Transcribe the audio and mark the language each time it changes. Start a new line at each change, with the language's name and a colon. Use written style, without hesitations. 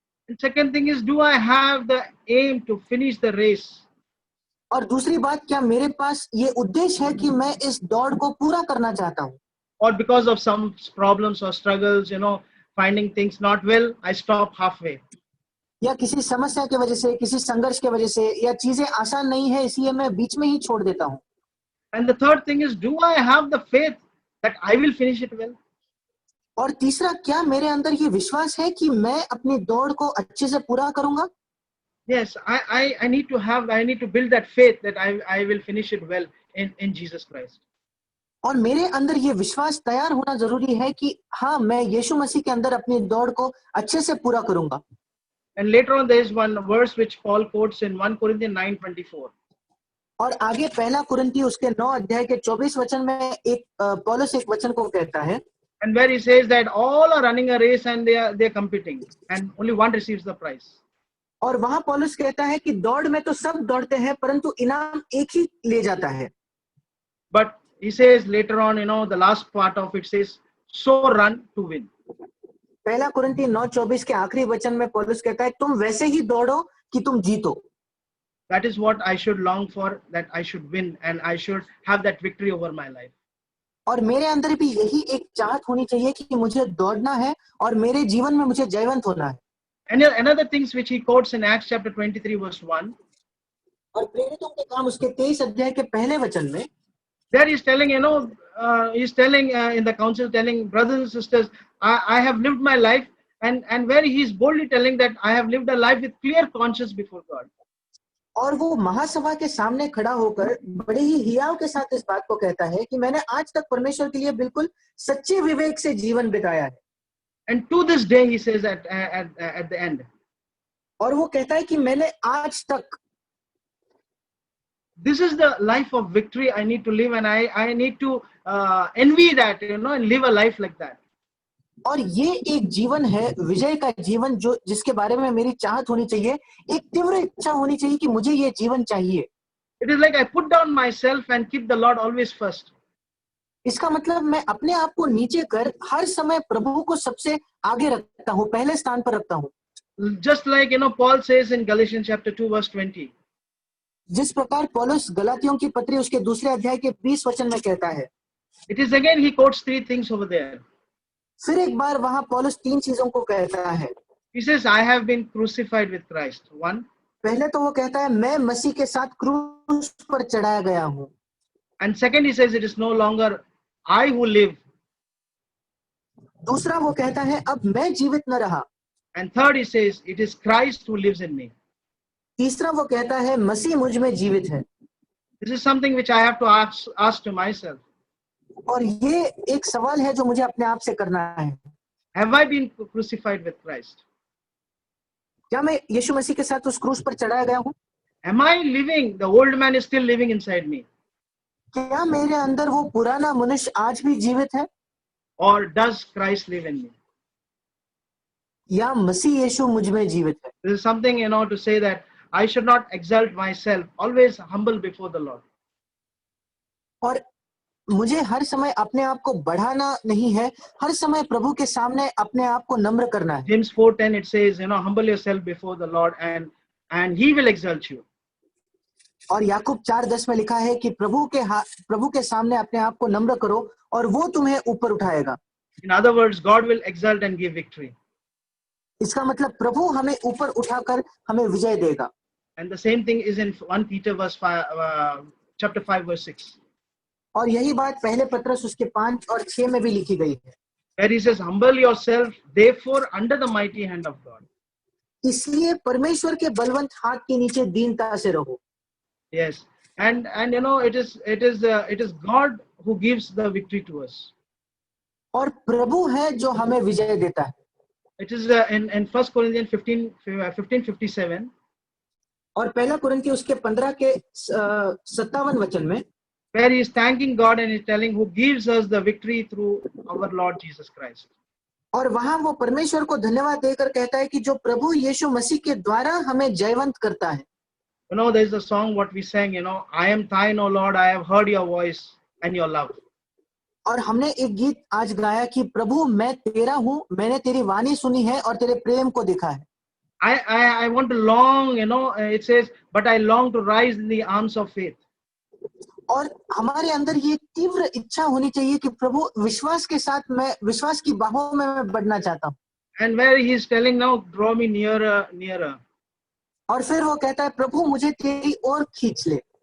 English: And second thing is, do I have the aim to finish the race?
Hindi: और दूसरी बात, क्या मेरे पास ये उद्देश्य है कि मैं इस दौड़ को पूरा करना चाहता हूँ?
English: Or because of some problems or struggles, you know, finding things not well, I stop halfway.
Hindi: या किसी समस्या की वजह से, किसी संघर्ष की वजह से, या चीजें आसान नहीं है इसलिए मैं बीच में ही छोड़ देता हूँ?
English: And the third thing is, do I have the faith that I will finish it well?
Hindi: और तीसरा, क्या मेरे अंदर ये विश्वास है कि मैं अपनी दौड़ को अच्छे से पूरा करूंगा?
English: Yes, I need to build that faith that I will finish it well in Jesus Christ.
Hindi: और मेरे अंदर ये विश्वास तैयार होना जरूरी है कि हाँ, मैं यीशु मसीह के अंदर अपनी दौड़ को अच्छे से पूरा करूंगा।
English: And later on, there is one verse which Paul quotes in 1 Corinthians 9:24.
Hindi: और आगे पहला कुरिन्थी उसके 9 अध्याय के 24 वचन में एक पौलुस एक वचन को कहता है,
English: And where he says that all are running a race and they are competing, and only one receives the prize.
Hindi: और वहां पौलुस कहता है कि दौड़ में तो सब दौड़ते हैं, परंतु इनाम एक ही ले जाता है।
English: But he says later on, you know, the last part of it says, so run to win.
Hindi: पहला कुरिन्थी 9:24 के आखिरी वचन में पौलुस कहता है, तुम वैसे ही दौड़ो कि तुम जीतो।
English: That is what I should long for, that I should win and I should have that victory over my life.
Hindi: और मेरे अंदर भी यही एक चाहत होनी चाहिए कि मुझे दौड़ना है और मेरे जीवन में मुझे जयवंत होना है।
English: And another things which he quotes in Acts chapter 23 verse 1.
Hindi: और प्रेरितों के काम उसके 23 अध्याय के पहले वचन में
English: There he's telling, you know, he's telling in the council, telling brothers and sisters, I have lived my life, and where he's boldly telling that I have lived a life with clear conscience before God.
Hindi: और वो महासभा के सामने खड़ा होकर बड़े ही हियाव के साथ इस बात को कहता है कि मैंने आज तक परमेश्वर के लिए बिल्कुल सच्चे विवेक से जीवन बिताया है।
English: And to this day, he says at the end,
Hindi: और वो कहता है कि मैंने आज तक,
English: this is the life of victory I need to live, and I need to envy that, and live a life like that.
Hindi: और ये एक जीवन है विजय का जीवन, जो जिसके बारे में मेरी चाहत होनी चाहिए, एक तीव्र इच्छा होनी चाहिए कि मुझे ये जीवन चाहिए।
English: It is like I put down myself and keep the Lord always first.
Hindi: इसका मतलब मैं अपने आप को नीचे कर हर समय प्रभु को सबसे आगे रखता हूँ, पहले स्थान पर रखता हूँ।
English: Just like Paul says in Galatians chapter 2 verse 20.
Hindi: जिस प्रकार पौलुस गलातियों की पत्री उसके दूसरे अध्याय के 20 वचन में कहता है।
English: It is again he quotes three things over there.
Hindi: फिर एक बार वहां पौलुस तीन चीजों को कहता है।
English: He says, I have been crucified with Christ. One.
Hindi: पहले तो वो कहता है मैं मसीह के साथ क्रूस पर चढ़ाया गया हूँ।
English: And second, he says, it is no longer I who live.
Hindi: दूसरा वो कहता है अब मैं जीवित न रहा।
English: And third, he says, it is Christ who lives in me.
Hindi: तीसरा वो कहता है मसीह मुझ में जीवित है।
English: This is something which I have to ask to myself.
Hindi: और ये एक सवाल है जो मुझे अपने आप से करना है।
English: Have I been crucified with Christ?
Hindi: क्या मैं यीशु मसीह के साथ उस क्रूस पर चढ़ाया गया हूँ?
English: Am I living? The old man is still living inside me.
Hindi: क्या मेरे अंदर वो पुराना मनुष्य आज भी जीवित है?
English: Or does Christ live in me?
Hindi: या मसीह यीशु मुझ में जीवित है?
English: This is something, to say that I should not exalt myself, always humble before the Lord.
Hindi: और मुझे हर समय अपने आप को बढ़ाना नहीं है, हर समय प्रभु के सामने अपने आप को नम्र करना है।
English: James 4:10 it says, humble yourself before the Lord and he will exalt you.
Hindi: और याकूब 4:10 में लिखा है कि प्रभु के सामने अपने आप को नम्र करो और वो तुम्हें ऊपर उठाएगा।
English: In other words, God will exalt and give victory.
Hindi: इसका मतलब प्रभु हमें ऊपर उठाकर हमें विजय देगा।
English: And the same thing is in 1 Peter chapter 5 verse 6.
Hindi: और यही बात पहले पत्रस उसके 5 और 6 में भी लिखी गई है।
English: Where he says, humble yourself therefore under the mighty hand of God.
Hindi: इसलिए परमेश्वर के बलवंत हाथ के नीचे दीनता से रहो।
English: Yes, and it is God who gives the victory to us.
Hindi: और प्रभु है जो हमें विजय देता है।
English: It is in 1 Corinthians 15:57.
Hindi: और पहला कुरिन्ती उसके 15 के 57 वचन में,
English: where he is thanking God and is telling who gives us the victory through our Lord Jesus Christ.
Hindi: और वहां वो परमेश्वर को धन्यवाद देकर कहता है कि जो प्रभु यीशु मसीह के द्वारा हमें जयवंत करता है।
English: There is a song what we sang, I am thine, O Lord, I have heard your voice and your love.
Hindi: और हमने एक गीत आज गाया कि प्रभु मैं तेरा हूँ, मैंने तेरी वाणी सुनी है और तेरे प्रेम को देखा है।
English: I want to long, it says, but I long to rise in the arms of faith.
Hindi: और हमारे अंदर ये तीव्र इच्छा होनी चाहिए कि प्रभु विश्वास के साथ मैं विश्वास की बाहों में मैं बढ़ना चाहता हूँ।
English: And where he is telling now, draw me nearer, nearer.
Hindi: और फिर वो कहता है प्रभु मुझे तेरी ओर खींच ले।